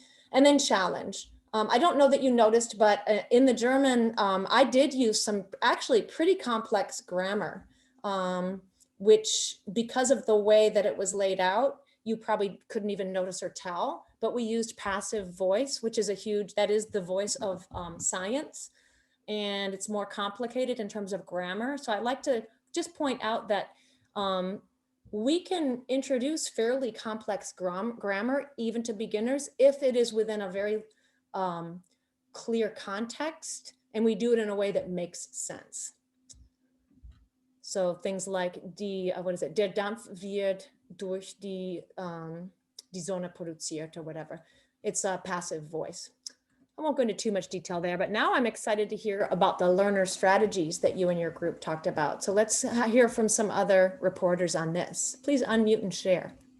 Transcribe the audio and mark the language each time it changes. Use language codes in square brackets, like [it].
[en] And then challenge. I don't know that you noticed, but in the German, I did use some actually pretty complex grammar, which because of the way that it was laid out, you probably couldn't even notice or tell, but we used passive voice, which is that is the voice of science, and it's more complicated in terms of grammar. So I'd like to just point out that we can introduce fairly complex grammar even to beginners if it is within a very clear context, and we do it in a way that makes sense. So things like [de] der Dampf wird durch die Sonne produziert, [en] or whatever. It's a passive voice. I won't go into too much detail there, but now I'm excited to hear about the learner strategies that you and your group talked about. So let's hear from some other reporters on this. Please unmute and share.